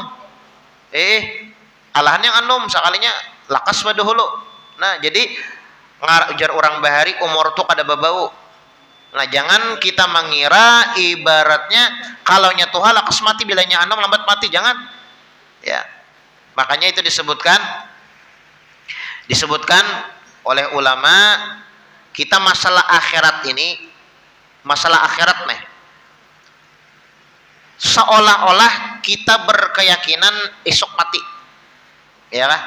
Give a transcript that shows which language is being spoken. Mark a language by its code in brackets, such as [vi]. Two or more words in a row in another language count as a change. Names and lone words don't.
[bjn] Alahan yang anum sekalinya lakas pada hulu. Nah, jadi ujar orang bahari umur tuh kada babau. Nah, jangan kita mengira ibaratnya kalau nya tuha lakas mati bilanya anum lambat mati, jangan. [id] Ya. Makanya itu disebutkan oleh ulama, kita masalah akhirat ini, masalah akhirat nih, seolah-olah kita berkeyakinan esok mati, ya kan?